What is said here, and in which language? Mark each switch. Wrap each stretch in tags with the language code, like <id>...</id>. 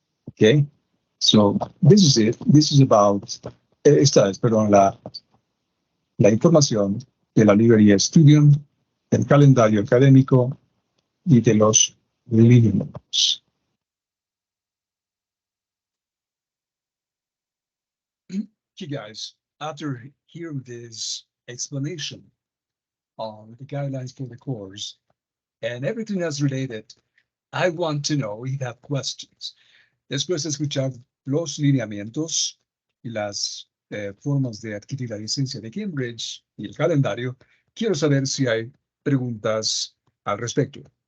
<en>Okay, so this is it. This is about,</en> <es>esta es, perdón, la información de la librería Studium, del calendario académico y de los libros.</es> <en>Okay, guys, after hearing this explanation on the guidelines for the course and everything that's related, I want to know if you have questions.</en> <es>Después de escuchar los lineamientos y las formas de adquirir la licencia de Cambridge y el calendario, quiero saber si hay preguntas al respecto.</es>